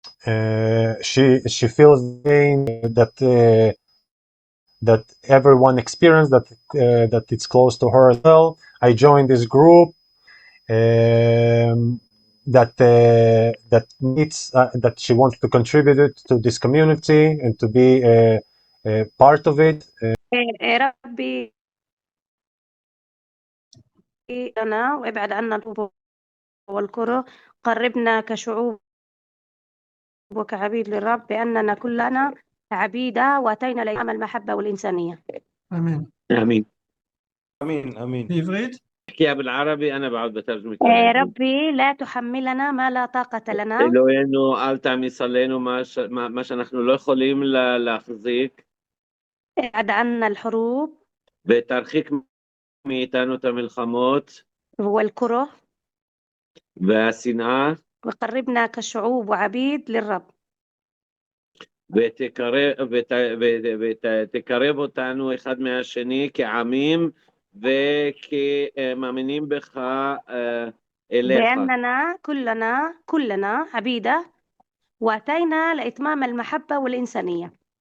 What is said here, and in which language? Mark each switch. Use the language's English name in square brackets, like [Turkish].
[English] she feels pain that everyone experienced, that it's close to her as well. I joined this group that needs that she wants to contribute to this community and to be a part of it. [Arabic] ربي لنا وابعد عنا الخوف والكره، قربنا كشعوب وكعبيد للرب، بأننا كلنا عبيدة وأتينا لأيام المحبة والإنسانية. [Hebrew] אמן. [Arabic] آمين. امين امين. [Hebrew] בעברית? [Arabic] احكيها بالعربي، أنا بعد بترجم لك. ربي لا تحملنا ما لا طاقة لنا. [Hebrew] אלוהינו אל תעמיס עלינו מה שאנחנו לא יכולים להחזיק, [Arabic] ابعد عنا الحروب [Hebrew] ותרחיק מאיתנו את המלחמות [Arabic] والكره، [Hebrew] והשנאה, [Arabic] وقربنا كشعوب وعبيد للرب. [Hebrew] ותקרב אותנו אחד מהשני כעמים וכמאמינים בך אליך. [Arabic] بأننا كلنا عبيدة وأتينا لإتمام المحبة والإنسانية.